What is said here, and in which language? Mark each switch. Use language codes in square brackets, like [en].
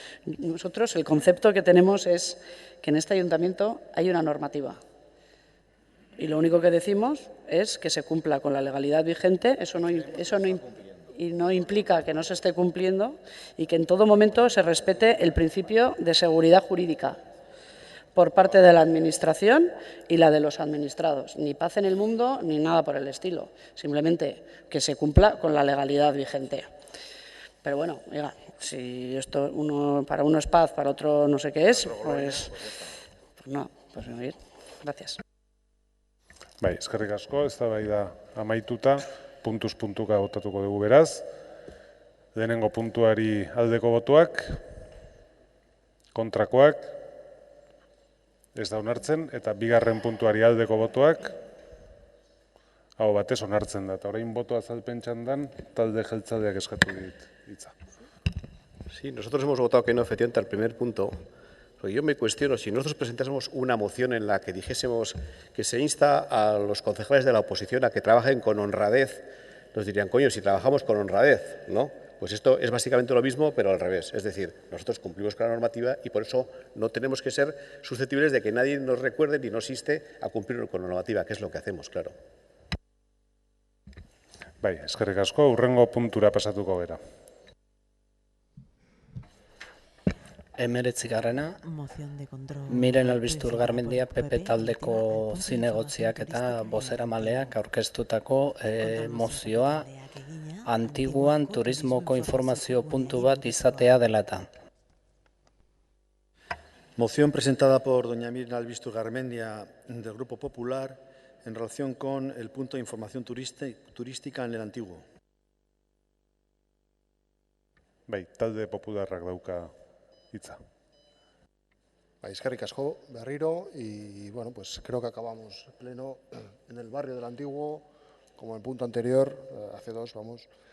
[es] Nosotros el concepto que tenemos es que en este ayuntamiento hay una normativa y lo único que decimos es que se cumpla con la legalidad vigente, eso no implica que no se esté cumpliendo y que en todo momento se respete el principio de seguridad jurídica por parte de la Administración y la de los administrados. Ni paz en el mundo ni nada por el estilo, simplemente que se cumpla con la legalidad vigente. Pero bueno, oiga, si esto para uno es paz, para otro no sé qué es, pues no, pues muy bien. Gracias. [eu] Bai, eskerrik asko, eztabaida amaituta, puntuz puntuka botatuko dugu beraz. Lehenengo puntuari aldeko botoak, kontrakoak, ez da onartzen, eta bigarren puntuari aldeko botoak, hau batez onartzen da. Eta orain boto azalpen txandan, talde jeltzaleak eskatu dit hitza. [es] Sí, nosotros hemos votado que no, efectivamente, al primer punto. Porque yo me cuestiono, si nosotros presentásemos una moción en la que dijésemos que se insta a los concejales de la oposición a que trabajen con honradez, nos dirían, coño, si trabajamos con honradez, ¿no? Pues esto es básicamente lo mismo, pero al revés. Es decir, nosotros cumplimos con la normativa y por eso no tenemos que ser susceptibles de que nadie nos recuerde ni nos inste a cumplir con la normativa, que es lo que hacemos, claro. [eu] Bai, eskerrik asko, hurrengo puntura pasatuko gera. 19. [es] Moción de control. [eu] Miren Albistur Garmendia PP taldeko zinegotziak eta bozeramaleak aurkeztutako mozioa Antiguan turismoko informazio puntu bat izatea dela eta. [es] Moción presentada por doña Miren Albistur Garmendia del Grupo Popular en relación con el punto de información turística en el Antiguo. [eu] Bai, talde popularrak dauka hitza. Eskerrik asko, berriro, [es] y bueno, pues creo que acabamos pleno en el barrio del Antiguo, como en el punto anterior, hace dos, vamos.